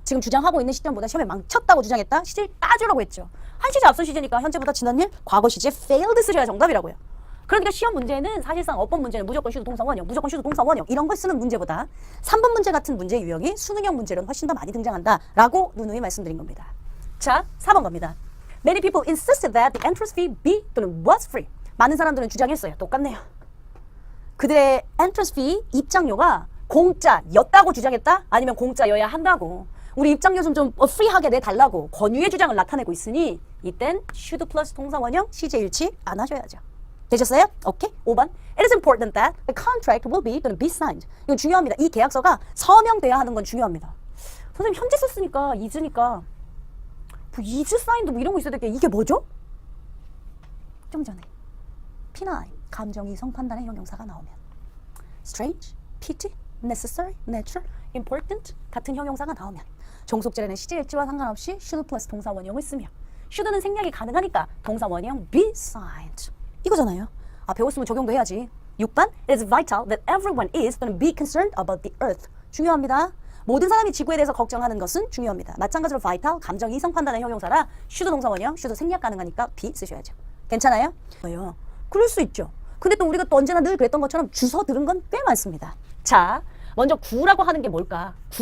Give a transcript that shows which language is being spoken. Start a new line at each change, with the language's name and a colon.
Korean: 지금 주장하고 있는 시점보다 시험에 망쳤다고 주장했다. 시제를 따주라고 했죠. 한 시제 앞선 시제니까 현재보다 지난 일, 과거 시제 failed 쓰셔야 정답이라고요. 그러니까 시험 문제는 사실상 어법 문제는 무조건 슈도 동사 원형, 무조건 슈도 동사 원형 이런 걸 쓰는 문제보다 3번 문제 같은 문제 유형이 수능형 문제로는 훨씬 더 많이 등장한다라고 누누이 말씀드린 겁니다. 자, 4번 갑니다.
English: Many people insisted that the entrance fee be
Korean: 또는
English: was free.
Korean: 많은 사람들은 주장했어요. 똑같네요. 그들의 entrance fee 입장료가 공짜였다고 주장했다? 아니면 공짜여야 한다고. 우리 입장료 좀 프리하게 내달라고 권유의 주장을 나타내고 있으니 이땐 should 플러스 동사 원형 시제일치 안 하셔야죠. 되셨어요? 오케이. 5번.
English: It is important that the contract will be
Korean: 또는
English: be signed.
Korean: 이건 중요합니다. 이 계약서가 서명돼야 하는 건 중요합니다. 선생님 현재 썼으니까 is니까 뭐 is signed 뭐 이런 거 있어야 될 게 이게 뭐죠? 좀 전에 P9 감정 이성 판단의 형용사가 나오면 strange, pity, necessary, natural, important 같은 형용사가 나오면 종속절에는 시제일치와 상관없이 should 플러스 동사 원형을 쓰며 should는 생략이 가능하니까 동사 원형 be signed 이거잖아요. 아 배웠으면 적용도 해야지. 6번
English: It is vital that everyone is
Korean: 또는
English: be concerned about the earth.
Korean: 중요합니다. 모든 사람이 지구에 대해서 걱정하는 것은 중요합니다. 마찬가지로 vital, 감정 이성 판단의 형용사라 should 동사 원형, should 생략 가능하니까 be 쓰셔야죠. 괜찮아요? 뭐요? 그럴 수 있죠. 근데 또 우리가 또 언제나 늘 그랬던 것처럼 주워 들은 건 꽤 많습니다. 자, 먼저 구라고 하는 게 뭘까?